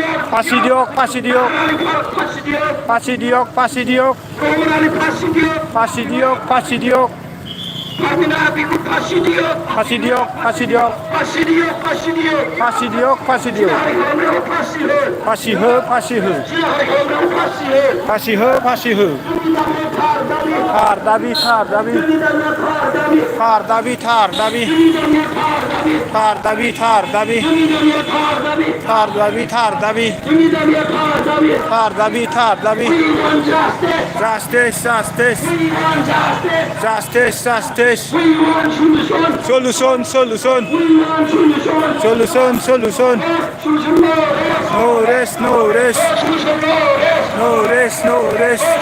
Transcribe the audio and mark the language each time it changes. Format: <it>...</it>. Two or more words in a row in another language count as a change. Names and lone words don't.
<bn>ফাঁসি দিও, ফাঁসি দিও. ফাঁসি দিও ফাঁসি দিও, ফাঁসি দিও. রহমান আলী ফাঁসি দিও ফাঁসি দিও, ফাঁসি দিও. ফারমিনা আবিকে ফাঁসি দিও ফাঁসি দিও, ফাঁসি দিও. ফাঁসি দিও ফাঁসি দিও ফাঁসি দিও, ফাঁসি দিও. হারিগঞ্জের ফাঁসি হো ফাঁসি হে, ফাঁসি হে. হারিগঞ্জের ফাঁসি হো ফাঁসি হে, ফাঁসি হে. তার দাবি, তার দাবি. তার দাবি, তার দাবি। তার দাবি, তার দাবি. তার দাবি, তার দাবি। তার দাবি, তার দাবি.</bn> <en>Justice, justice. Justice, justice. Solution, solution. Solution, solution. No rest, no rest. No rest, no rest.</en>